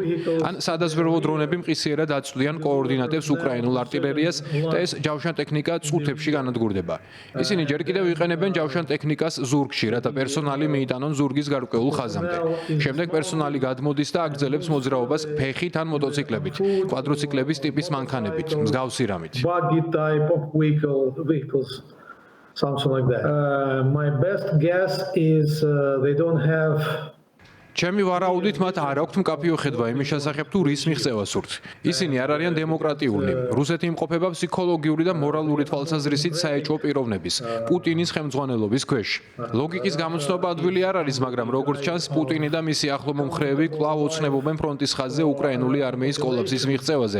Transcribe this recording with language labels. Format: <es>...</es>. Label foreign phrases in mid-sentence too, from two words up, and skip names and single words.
<ka>ან სადაზვერვო დრონები მყისიერად აწვდიან კოორდინატებს უკრაინულ артиლერიას და ეს ჯავშან ტექნიკა წუთებში განადგურდება. ისინი ჯერ კიდევ იყენებენ ჯავშან ტექნიკას ზურგში, რათა პერსონალი მიიტანონ ზურგის გარკვეულ ხაზამდე. შემდეგ პერსონალი გადმოდის და აგრძელებს მოძრაობას ფეხით ან მოტოციკლებით, კვადროციკლების ტიპის მანქანებით, მსგავსი რამით.</ka> <en>buggy type of vehicles, something like that. My best guess is they don't have</en> <ka>ჩემი ვარაუდით მათ არ აქვთ მკაფიო ხედვა იმის შესახებ თუ რის მიღწევა სურთ. ისინი არ არიან დემოკრატიული. რუსეთი იმყოფება ფსიქოლოგიური და მორალური თვალსაზრისით საეჭვო პიროვნების, პუტინის ხელმძღვანელობის ქვეშ. ლოგიკის გამოცნობა ადვილი არ არის, მაგრამ როგორც ჩანს, პუტინი და მისი ახლო მომხრეები კვლავ ოცნებობენ ფრონტის ხაზზე უკრაინული არმიის კოლაფსის მიღწევაზე.</ka>